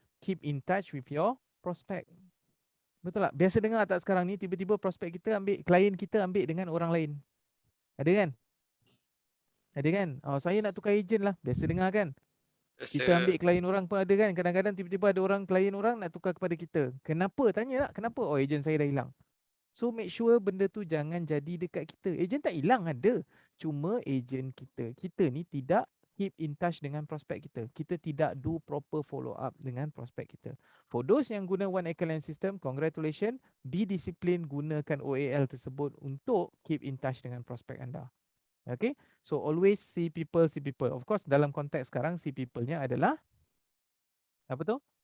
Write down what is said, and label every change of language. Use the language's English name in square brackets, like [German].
[English] Keep in touch with your prospect. [Malay] Betul tak? Biasa dengar tak sekarang ni tiba-tiba prospek kita ambil, klien kita ambil dengan orang lain. Ada kan? Ada kan? Oh, saya nak tukar ejen lah. Biasa dengar kan? Kita ambil klien orang pun ada kan? Kadang-kadang tiba-tiba ada orang, klien orang nak tukar kepada kita. Kenapa? Tanya tak? Kenapa? Oh, ejen saya dah hilang. [English] So make sure [Malay] benda tu jangan jadi dekat kita. Ejen tak hilang, ada. Cuma ejen kita ni tidak keep in touch dengan prospek kita. Kita tidak do proper follow up dengan prospek kita. [English] For those [Malay] yang guna One Excellent System, congratulations. Be disiplin gunakan OAL tersebut untuk keep in touch dengan prospek anda. [English] Okay, so always see people, see people. [Malay] Of course dalam konteks sekarang see people-nya adalah apa tu?